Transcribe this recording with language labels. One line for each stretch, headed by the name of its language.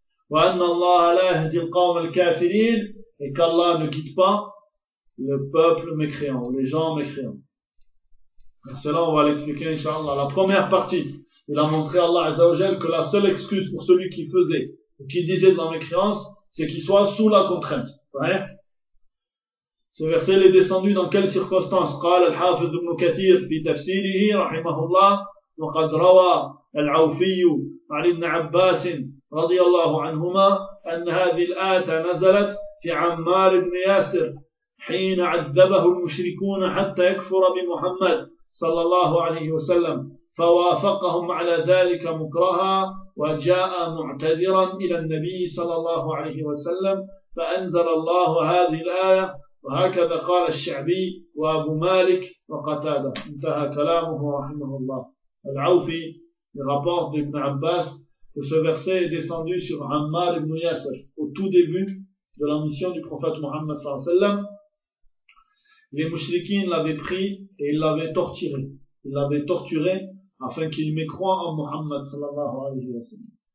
Arabic: وَأَنَّ اللَّهَ لَا يَهْدِي الْقَوْمَ الْكَافِرِينَ.
French: Et qu'Allah ne quitte pas le peuple mécréant, les gens mécréants. Et cela, on va l'expliquer, inshallah. La première partie, il a montré à Allah Azzawajal que la seule excuse pour celui qui faisait ou qui disait de la mécréance, c'est qu'il soit sous la contrainte. Ouais. Ce verset est descendu dans quelles circonstances?
Arabic: قال الحافظ ابن كثير في تفسيره رحمه الله وقد روى العوفي عن ابن عباس رضي الله عنهما أن هذه الآية نزلت في عمار بن ياسر حين عذبه المشركون حتى يكفر بمحمد صلى الله عليه وسلم فوافقهم على ذلك مكرها وجاء معتذرا إلى النبي صلى الله عليه وسلم فأنزل الله هذه الآية وهكذا قال الشعبي وأبو مالك وقتادة. انتهى كلامه رحمه الله.
French: العوفي rapporte d'Ibn Abbas que ce verset est descendu sur Ammar ibn Yasir au tout début de la mission du prophète Mohammed sallallahu alayhi wa sallam. Les mouchriquins l'avaient pris et ils l'avaient torturé. Ils l'avaient torturé afin qu'il mécroie en Mohammed sallallahu alayhi wa sallam.